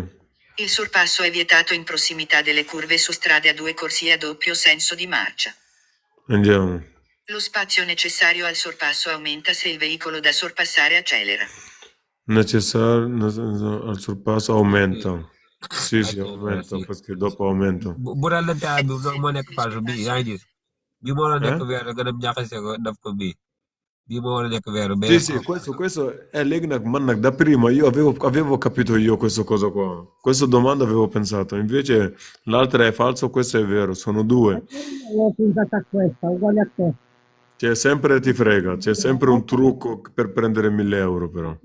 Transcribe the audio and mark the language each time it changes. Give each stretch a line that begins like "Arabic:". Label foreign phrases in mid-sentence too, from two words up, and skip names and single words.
Italian: Il sorpasso è vietato in prossimità delle curve su strade a 2 corsie a doppio senso di marcia. Andiamo. Lo spazio necessario al sorpasso aumenta se il veicolo da sorpassare accelera. Necessario al sorpasso aumenta. Sì, aumenta, Sì. perché dopo aumenta.
Wolof: Bu daan la taa bi moo nekk falso bii yaa ngi gis bii moo war a nekk Eh? weeru nga dem jaxase ko def ko bii moo war a nekk weeru
Italian: Sì, questo è Legnac, man da prima io avevo capito io questa cosa qua. Questa domanda avevo pensato, invece l'altra è falso, questo è vero, sono due. L'ho puntata a questa, uguale a te. C'è sempre ti frega, c'è sempre un trucco per prendere 1.000 euro però.